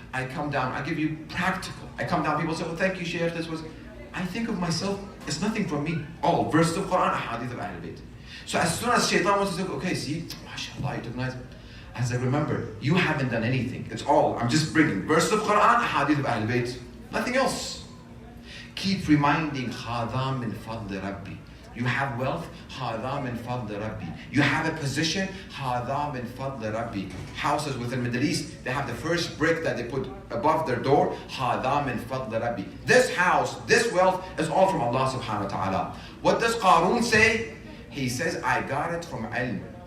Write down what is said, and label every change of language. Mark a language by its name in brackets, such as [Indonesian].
[English] I come down, I give you practical. I come down, people say, oh thank you Shaykh, this was. I think of myself, it's nothing from me. All verses of Quran, hadith of Ahlul Bayt. So as soon as Shaitan wants to say, okay, see, mashallah, you took nice. As I remember, you haven't done anything. It's all, I'm just bringing verses of Quran, hadith of Ahlul Bayt. Nothing else. Keep reminding, [Arabic] هَذَا مِنْ فَضْلِ رَبِّي. [English] You have wealth, [Arabic] هَذَا مِنْ فَضْلِ رَبِّي. [English] You have a position, [Arabic] هَذَا مِنْ فَضْلِ رَبِّي. [English] Houses within the Middle East, they have the first brick that they put above their door, [Arabic] هَذَا مِنْ فَضْلِ رَبِّي. [English] This house, this wealth is all from Allah subhanahu wa ta'ala. What does Qarun say? He says, I got it from ilm.